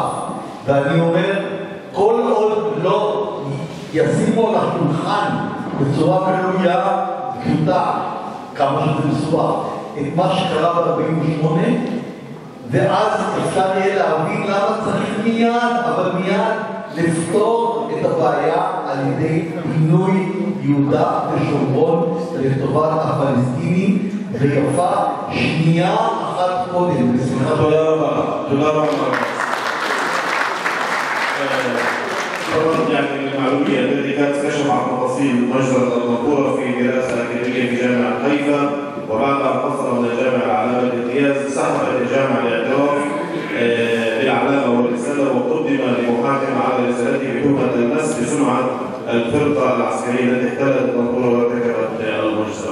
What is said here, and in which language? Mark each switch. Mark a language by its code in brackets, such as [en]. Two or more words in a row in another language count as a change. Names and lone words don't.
[he] ואני אומר, כל עוד לא ישימו על השולחן בצורה גלויה פשוטה, כמה שזה מסובך, את מה שקרה ב-48, ואז אפשר יהיה להבין למה צריך מיד, אבל מיד לפתור את הבעיה על ידי פינוי יהודה ושומרון לטובת הפלסטינים, ויפה שנייה אחת קודם. תודה רבה. תודה רבה. [ar] طبعا يعني المعلومية التي كانت تكشف عن تفاصيل مجزرة المذكورة في دراسة أكاديمية في جامعة حيفا، وبعد أن حصل من الجامعة علامة الامتياز سحبت الجامعة الاعتراف بالعلامة والرسالة، وقدم لمحاكم على رسالته بتهمة المس بسمعة الفرقة العسكرية التي احتلت المنطقة وارتكبت المجزرة.